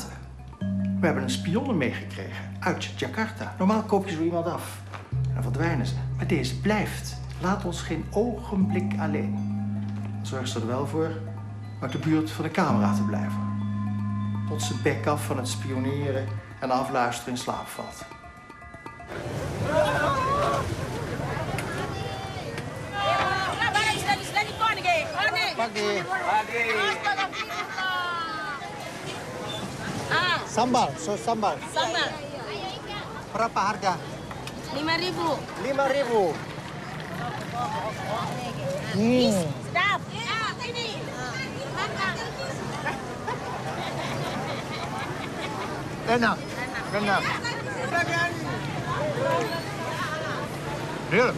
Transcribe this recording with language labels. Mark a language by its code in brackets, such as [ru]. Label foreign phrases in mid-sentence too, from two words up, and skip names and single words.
[nl] We hebben een spionne meegekregen uit Jakarta. Normaal koop je zo iemand af en dan verdwijnen ze. Maar deze blijft. Laat ons geen ogenblik alleen. Zorg ze er wel voor uit de buurt van de camera te blijven. Tot ze bek af van het spioneren en afluisteren in slaap valt. [id] Pagi. Sambal, sambal. Sambal. Berapa harga? 5.000. 5.000. Sedap. Ini. Enak. Enak. [nl] Heerlijk.